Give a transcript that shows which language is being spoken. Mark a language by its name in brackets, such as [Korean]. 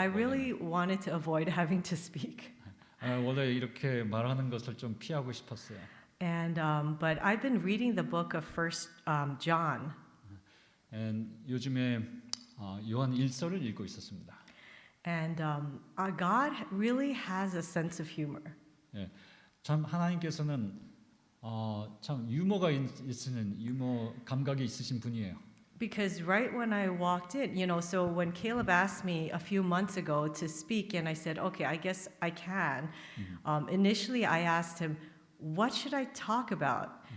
[English] I really wanted to avoid having to speak. [Korean] 원래 이렇게 말하는 것을 좀 피하고 싶었어요. [English] And but I've been reading the book of First John. [Korean] 요즘에 요한 1서를 읽고 있었습니다. [English] And God really has a sense of humor. [Korean] 참 하나님께서는 참 유머가 있으신 유머 감각이 있으신 분이에요. [English] Because right when I walked in, so when Caleb asked me a few months ago to speak, and I said, okay, I guess I can. Initially, I asked him, what should I talk about?